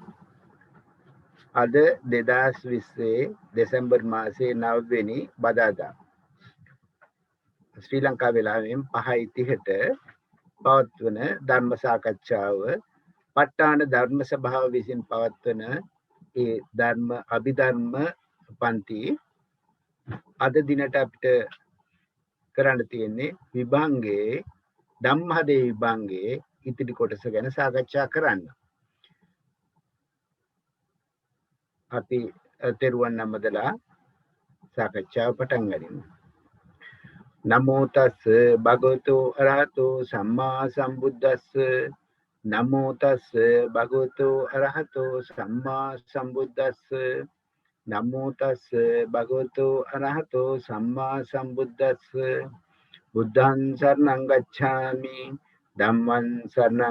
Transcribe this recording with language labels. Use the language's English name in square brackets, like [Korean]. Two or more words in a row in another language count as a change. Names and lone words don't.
[Sinhala] අද 2020 දෙසැම්බර් මාසයේ 9 වෙනි බදාදා ශ්‍රී ලංකා වේලාවෙන් 5:30ට පවත්වන ධර්ම සාකච්ඡාව ප ဋ ාණ ධර්ම සභාව විසින් පවත්වන ඒ ධර්ම අභිධර්ම පන්ති අද දිනට අපිට කරන්න තියෙන්නේ විභංගයේ ධම්මහදේ විභංගයේ ඉතිරි කොටස ගැන සාකච්ඡා කරන්න. අපි තෙරුවන් නමදලා සාකච්ඡාව පටන් ගනිමු. [Pali] නමෝ තස් භගවතු අරහතෝ සම්මා සම්බුද්දස්ස නමෝ තස් භගවතු අරහතෝ සම්මා සම්බුද්දස්ස නමෝ තස් භගවතු අරහතෝ සම්මා සම්බුද්දස්ස බුද්ධං සරණං ගච්ඡාමි ධම්මං සරණං